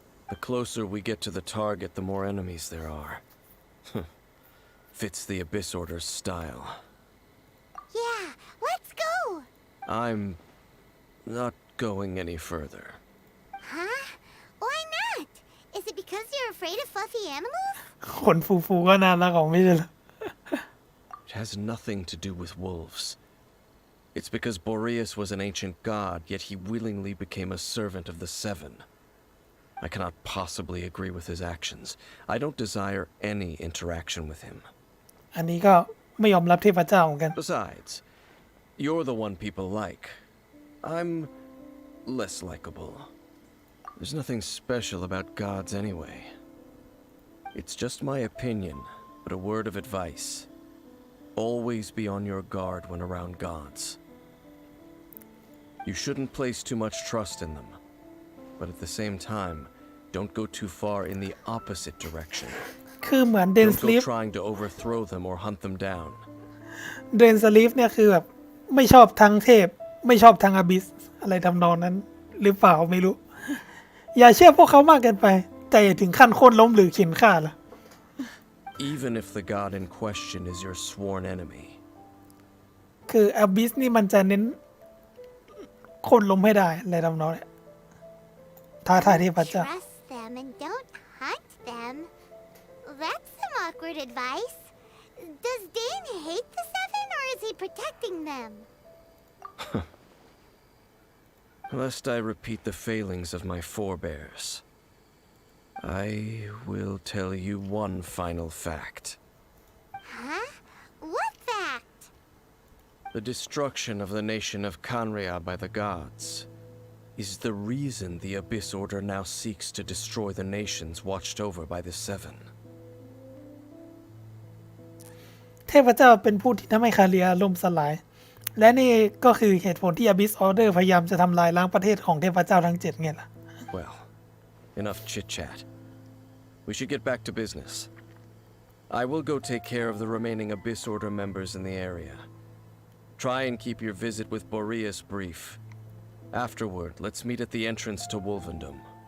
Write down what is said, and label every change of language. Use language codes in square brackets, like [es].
[en] The closer we get to the target, the more enemies there are. Fits the Abyss Order's style. Yeah, let's go! I'm not going any further. Huh? Why not? Is it because you're afraid of fluffy animals? [th] ขนฟูๆก็น่ารักของไม่ใช่เหรอ [en] It has nothing to do with wolves. It's because Boreas was an ancient god, yet he willingly became a servant of the Seven. I cannot possibly agree with his actions. I don't desire any interaction with him. [th] อันนี้ก็ไม่ยอมรับเทพเจ้าเหมือนกัน [en] Besides, you're the one people like. I'm less likable. There's nothing special about gods anyway. It's just my opinion, but a word of advice. Always be on your guard when around gods. You shouldn't place too much trust in them, but at the same time, don't go too far in the opposite direction. [th] คือเหมือนเดน [en] Don't [th] สลีฟ [en] go trying to overthrow them or hunt them down. [th] เดนสลีฟเนี่ยคือแบบไม่ชอบทั้งเทพ ไม่ชอบทั้งอาบิส อะไรทำนองนั้น หรือเปล่าไม่รู้ อย่าเชื่อพวกเขามากเกินไป แต่อย่าถึงขั้นโค่นล้มหรือเข็นฆ่าล่ะ [en] Even if the god in question is your sworn enemy. [th] คืออาบิสนี่มันจะเน้นโค่นล้มให้ได้อะไรทำนองนี้ท้าทายเทพเจ้า [en] Trust them and don't hunt them. That's some awkward advice. Does Dane hate the Seven or is he protecting them? Lest I repeat the failings of my forebears, I will tell you one final fact. Huh? What fact? The destruction of the nation of Kanria by the gods is the reason the Abyss Order now seeks to destroy the nations watched over by the Seven. [th] เทพเจ้าเป็นผู้ที่ทำให้คาเรียล่มสลาย และนี่ก็คือเหตุผลที่ Abyss Order พยายามจะทำลายล้างประเทศของเทพเจ้าทั้ง 7ไงล่ะ [en] Well, enough chit-chat. We should get back to business. I will go take care of the remaining Abyss Order members in the area. Try and keep your visit with Boreas brief. Afterward, let's meet at the entrance to Wolvendom.